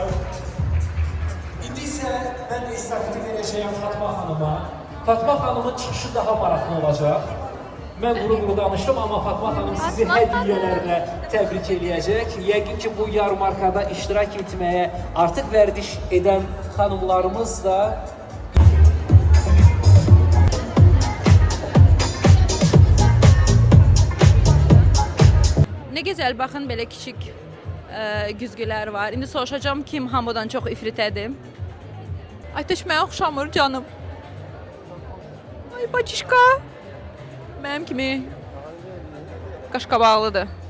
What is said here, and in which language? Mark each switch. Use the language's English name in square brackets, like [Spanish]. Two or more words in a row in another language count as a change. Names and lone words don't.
[Azerbaijani] İndi isə mən də istafet edəcəyəm Fatma xanıma. Fatma xanımın çıxışı daha maraqlı olacaq. Mən quru danışdım, amma Fatma xanım sizi hədiyyələrlə təbrik eləyəcək. Yəqin ki, bu yarmarkada iştirak etməyə artıq vərdiş edən xanımlarımız da [Turkish] Ne güzel bakın böyle küçük güzgüler var. [Azerbaijani] İndi soruşacağım kim hamıdan çox ifritədir. Ateşməyə oxşamır canım. Ay bacışka. Mənim kimi qaşqabaqlıdır.